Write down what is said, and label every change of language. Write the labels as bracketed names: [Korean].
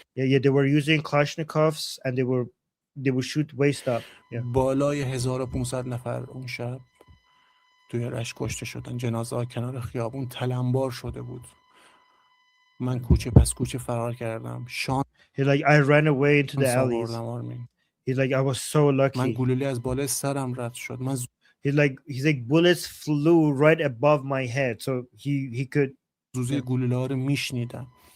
[English] Yeah, they were using Kalashnikovs and they would shoot waist up. Yeah. [Persian] بالای 1500 نفر اون شب توی رشت کشته شدن. جنازه ها کنار خیابون تلمبار شده بود. من کوچه پس کوچه فرار کردم. شان [English] He's like, I ran away into the alleys. [Persian] آرمین [English] He's like, I was so [Persian] من [English] lucky. [Persian] گلوله از بالای سرم رد شد. من [English] He's like bullets flew right above my head, so he could. [Persian] زوزه گلوله ها رو میشنیدم.